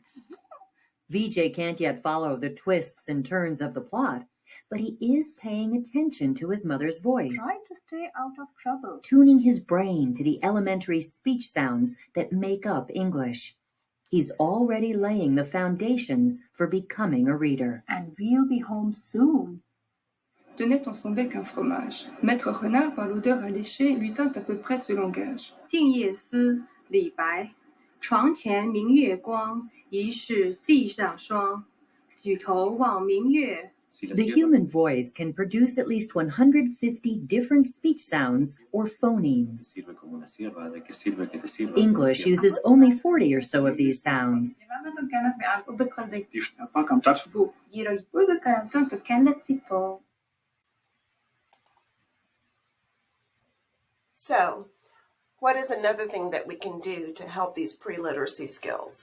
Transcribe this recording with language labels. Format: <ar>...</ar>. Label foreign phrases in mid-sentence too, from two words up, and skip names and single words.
<en>Vijay can't yet follow the twists and turns of the plot, but he is paying attention to his mother's voice, Try to stay out of trouble. tuning his brain to the elementary speech sounds that make up English. He's already laying the foundations for becoming a reader. And we'll be home soon.</en> <fr>Tenait dans son bec un fromage. Maître Renard, par l'odeur alléchée, lui tint à peu près ce langage.</fr> <zh>静夜思，李白。床前明月光，疑是地上霜。举头望明月。</zh> <en>The human voice can produce at least 150 different speech sounds or phonemes. English uses only 40 or so of these sounds. So, what is another thing that we can do to help these pre-literacy skills?</en>